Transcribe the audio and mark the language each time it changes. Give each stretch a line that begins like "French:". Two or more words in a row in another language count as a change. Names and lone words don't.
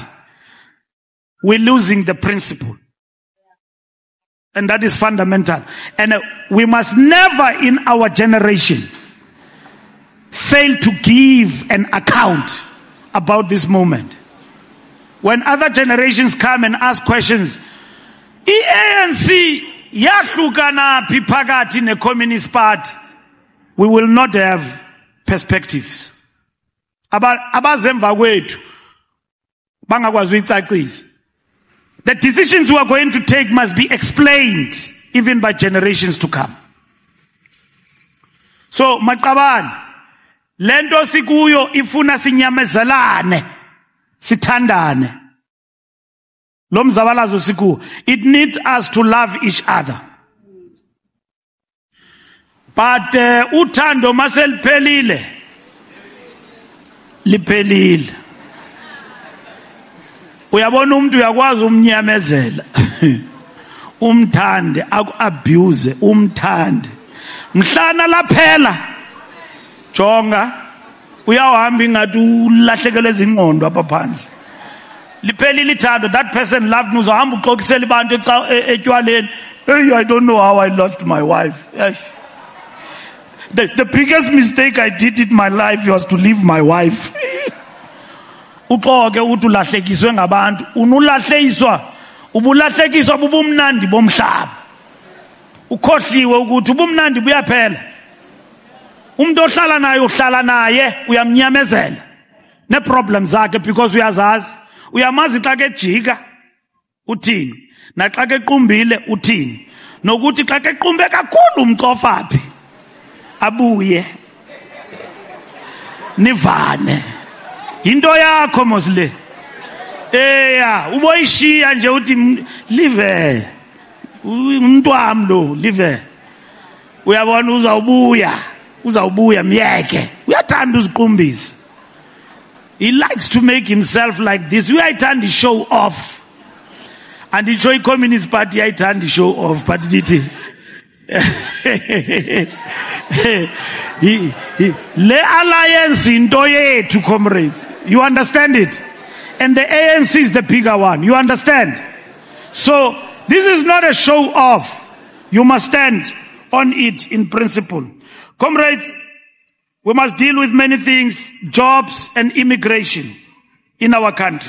English: We're losing the principle. And that is fundamental. And we must never in our generation fail to give an account about this moment. When other generations come and ask questions,
Xhosa: ANC yahlukana phakathi ne-Communist Party,
English: we will not have perspectives.
Xhosa: Abazemva kwethu bangakwazi uyicacisa.
English: The decisions we are going to take must be explained even by generations to come.
Xhosa: So maqabane, lento sikuyo ifuna sinyamezelane, sithandane. Lo mzabalazo sikuwo,
English: it needs us to love each other.
Xhosa: But uthando maseliphelile liphelile. Uyabona umuntu uyakwazi umnyamezela umthande aku-abuse umthande mhlana laphela jonga uyahamba ingathi ulahlekelwe izingqondo apha phandle liphelile ithando.
English: That person loved me
Xhosa: uzohamba uxokisela abantu etywaleni.
English: Hey, I don't know how I lost my wife. The biggest mistake I did in my life was to leave my wife.
Xhosa: Uxoke uthi ulahlekiswe ngabantu, unulahlekiswa, ubulahlekiswa bubumnandi bomhlaba. Ukhohliwe ukuthi ubumnandi buyaphela. Umuntu ohlala naye uyamnyamezela ne problems zakhe because uyazazi. Uyamazi xa kejika uthini, na xa kequmbile uthini, nokuthi xa kequmbe kakhulu umcofaphi abuye nivane. Into yakho mosle. Uboyishiya nje uthi live. Umuntu wami lo live. Uyabona uzawubuya myeke. Uyathanda uziqumbisa.
English: He likes to make himself like this.
Xhosa: Uyayithanda
English: show off.
Xhosa: And itsho i-Communist Party ayithanda
English: show off,
Xhosa: but dithi le alliance into yethu,
English: comrades. You understand it? And the ANC is the bigger one. You understand? So this is not a show off. You must stand on it in principle. Comrades, we must deal with many things, jobs and immigration in our country.